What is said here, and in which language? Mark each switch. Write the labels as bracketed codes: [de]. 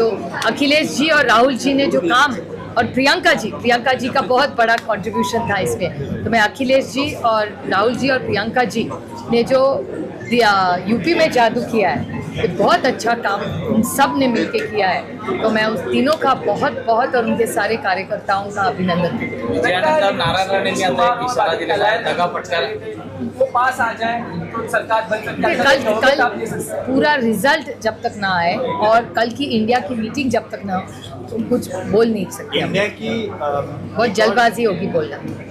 [hi] तो अखिलेश जी और राहुल जी ने जो काम, और प्रियंका जी का बहुत बड़ा कंट्रीब्यूशन था इसमें. तो मैं अखिलेश जी और राहुल जी और प्रियंका जी ने जो यूपी में जादू किया है, ये बहुत अच्छा काम उन सब ने मिलके किया है. तो मैं उस तीनों का बहुत बहुत और उनके सारे कार्यकर्ताओं का अभिनंदन करती हूँ. [mr] त्यानंतर नारायण राणेंनी आता एक इशारा दिलेला आहे, दगा फटकार [hi] वो पास आ जाए तो सरकार बन सकती है. कल पूरा रिजल्ट जब तक ना आए और कल की इंडिया की मीटिंग जब तक ना हो, तो कुछ बोल नहीं सकते. इंडिया की बहुत जल्दबाजी होगी बोलना.